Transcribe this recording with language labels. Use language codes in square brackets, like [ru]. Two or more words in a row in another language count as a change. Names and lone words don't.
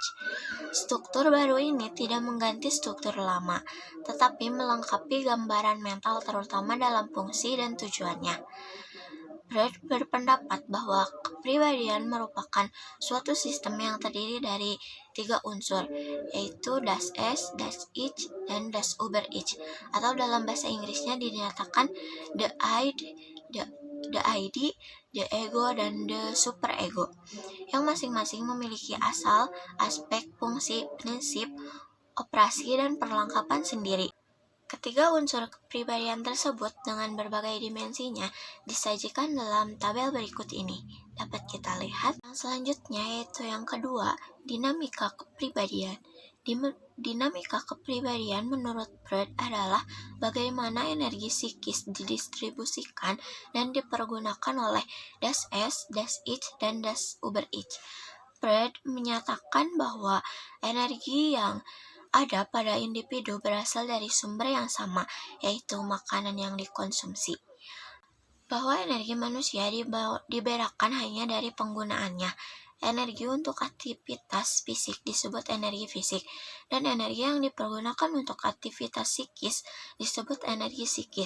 [id] Struktur baru ini tidak mengganti struktur lama, tetapi melengkapi gambaran mental terutama dalam fungsi dan tujuannya. Freud berpendapat bahwa kepribadian merupakan suatu sistem yang terdiri dari 3 unsur, yaitu [de] Das Es, Das Ich, [id] dan [de] Das Über-Ich, [id] atau dalam bahasa Inggrisnya dinyatakan [en] the ID, the ego, [id] dan [en] the superego, [id] yang masing-masing memiliki asal, aspek, fungsi, prinsip, operasi, dan perlengkapan sendiri. Ketiga unsur kepribadian tersebut dengan berbagai dimensinya disajikan dalam tabel berikut ini. Dapat kita lihat. Yang selanjutnya yaitu yang kedua, dinamika kepribadian. Dinamika kepribadian menurut Freud adalah bagaimana energi psikis didistribusikan dan dipergunakan oleh [de] Das Es, Das Ich, [id] dan [de] Das Über-Ich. [id] Freud menyatakan bahwa energi yang ada pada individu berasal dari sumber yang sama, yaitu makanan yang dikonsumsi. Bahwa energi manusia dibedakan hanya dari penggunaannya. Energi untuk aktivitas fisik disebut energi fisik, dan energi yang dipergunakan untuk aktivitas psikis disebut energi psikis.